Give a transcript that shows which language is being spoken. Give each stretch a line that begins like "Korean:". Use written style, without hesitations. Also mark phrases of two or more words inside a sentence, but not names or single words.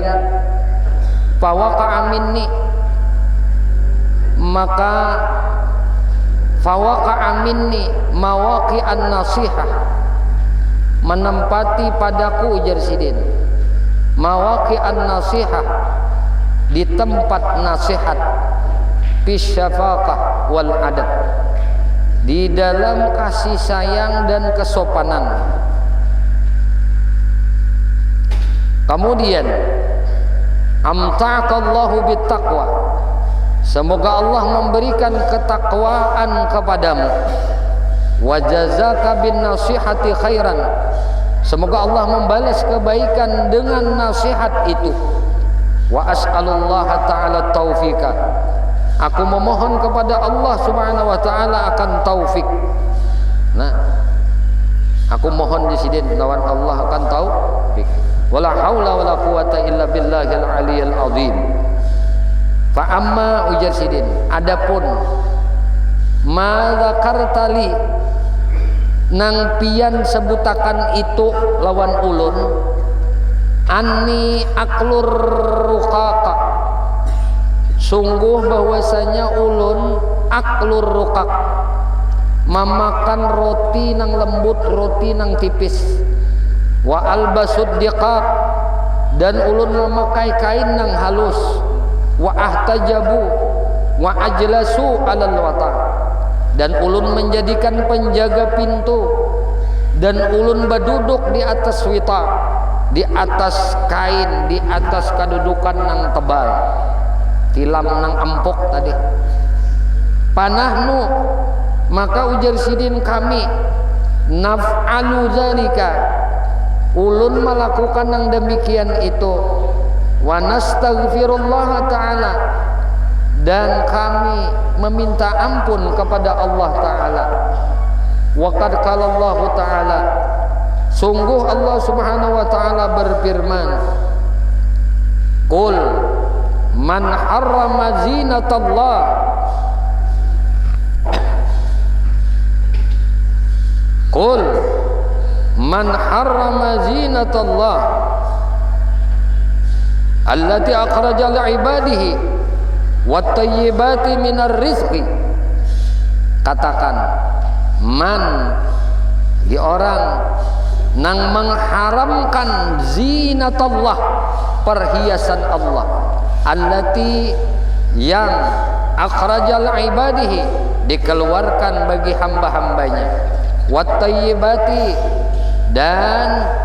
Arabic: فوقع مني,
Banjar: maka
Arabic: فوقع مني موقعا نصيحة,
Banjar: menempati padaku, ujar sidin,
Arabic: موقعا نصيحة,
Banjar: di tempat nasihat,
Arabic: بشفقة والأدب,
Banjar: di dalam kasih sayang dan kesopanan.
Indonesian: Kemudian
Arabic: أمتعك الله بالتقوى,
Indonesian: semoga Allah memberikan ketakwaan kepadamu.
Arabic: وجزاك بالنصيحة خيرا,
Indonesian: semoga Allah membalas kebaikan dengan nasihat itu.
Arabic: وأسأل الله تعالى توفيقا,
Indonesian: aku memohon kepada Allah
Arabic: سبحانه وتعالى
Indonesian: akan taufik.
Banjar: Nah, aku mohon di sini lawan Allah akan taufik.
Arabic: ولا حول ولا قوة إلا بالله العلي العظيم. فأما,
Banjar: ujar sidin, adapun
Arabic: ما ذكرت لي,
Banjar: nang pian sebutakan itu lawan ulun,
Arabic: أني آكل الرقاق,
Banjar: sungguh bahwasanya ulun
Arabic: آكل الرقاق,
Banjar: memakan roti nang lembut, roti nang tipis.
Arabic: وألبس الدقاق,
Banjar: dan ulun memakai kain nang halus.
Arabic: وأحتجب وأجلس على الوطاء,
Banjar: dan ulun menjadikan penjaga pintu, dan ulun berduduk di atas wita, di atas kain, di atas kedudukan nang tebal, tilam nang empuk tadi. Panahnu, maka ujar sidin kami,
Arabic: نفعل ذلك,
Banjar: ulun melakukan yang demikian itu.
Arabic: ونستغفر الله تعالى,
Indonesian: dan kami meminta ampun kepada Allah Ta'ala.
Arabic: وقد قال الله تعالى,
Indonesian: sungguh Allah Subhanahu wa Ta'ala berfirman,
Arabic: قل من حرم زينة الله قل من حرم زينة الله التي أخرج لعباده والطيبات من الرزق.
Banjar: Katakan, man, di orang nang mengharamkan zinatallah, perhiasan Allah, allati, yang
Arabic: أخرج لعباده,
Banjar: dikeluarkan bagi hamba-hambanya,
Arabic: والطيبات,
Banjar: dan